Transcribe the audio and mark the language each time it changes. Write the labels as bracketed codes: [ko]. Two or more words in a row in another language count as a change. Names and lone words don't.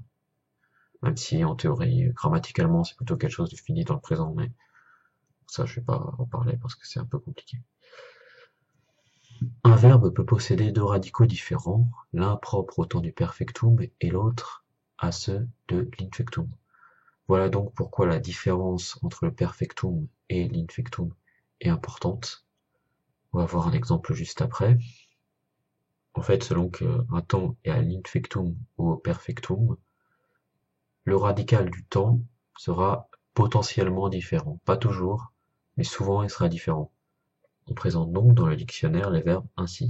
[fr] Même si en théorie, grammaticalement c'est plutôt quelque chose de fini dans le présent, mais ça je vais pas en parler parce que c'est un peu compliqué. Un verbe peut posséder deux radicaux différents, l'un propre au temps du perfectum et l'autre à ceux de l'infectum. Voilà donc pourquoi la différence entre le perfectum et l'infectum est importante. On va voir un exemple juste après. En fait, selon qu'un temps est à l'infectum ou au perfectum, le radical du temps sera potentiellement différent. Pas toujours, mais souvent il sera différent. On présente donc dans le dictionnaire les verbes ainsi.